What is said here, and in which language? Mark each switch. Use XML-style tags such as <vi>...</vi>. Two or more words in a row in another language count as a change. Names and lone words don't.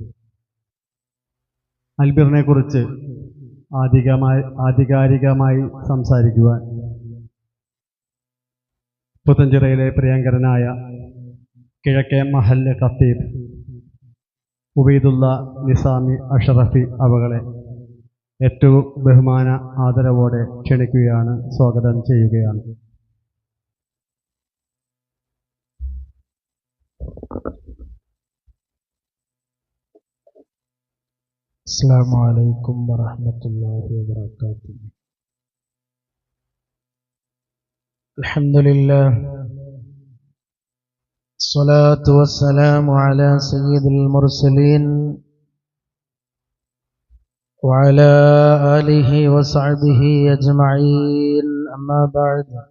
<ml>അൽബിറിനെ കുറിച്ച് ആധികാരികമായി സംസാരിക്കുവാൻ പുത്തഞ്ചിറയിലെ പ്രിയങ്കരനായ കിഴക്കേ മഹല്ല് ഖത്തീബ് ഉബൈദുള്ള നിസാമി അഷറഫി അവകളെ ഏറ്റവും ബഹുമാന ആദരവോടെ ക്ഷണിക്കുകയാണ്, സ്വാഗതം ചെയ്യുകയാണ്.</ml> <ar>السلام عليكم ورحمة الله وبركاته. الحمد لله، الصلاة والسلام على سيد المرسلين وعلى آله وصحبه أجمعين، أما بعد.</ar>